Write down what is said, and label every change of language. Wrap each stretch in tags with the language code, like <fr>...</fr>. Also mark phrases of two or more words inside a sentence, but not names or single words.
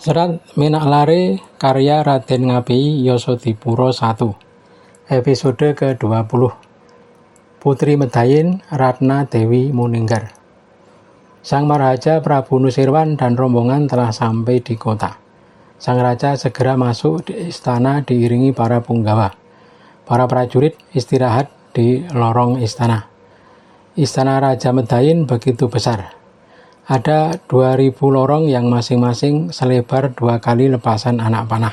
<id>Serat Minaklare karya Raden Ngabei Yasadipura I. Episode ke-20. Putri Medhayin Ratna Dewi Muninggar. Sang Maharaja Prabu Nusirwan dan rombongan telah sampai di kota. Sang raja segera masuk di istana diiringi para punggawa. Para prajurit istirahat di lorong istana. Istana Raja Medhayin begitu besar. Ada 2000 lorong yang masing-masing selebar 2 kali lepasan anak panah.</id>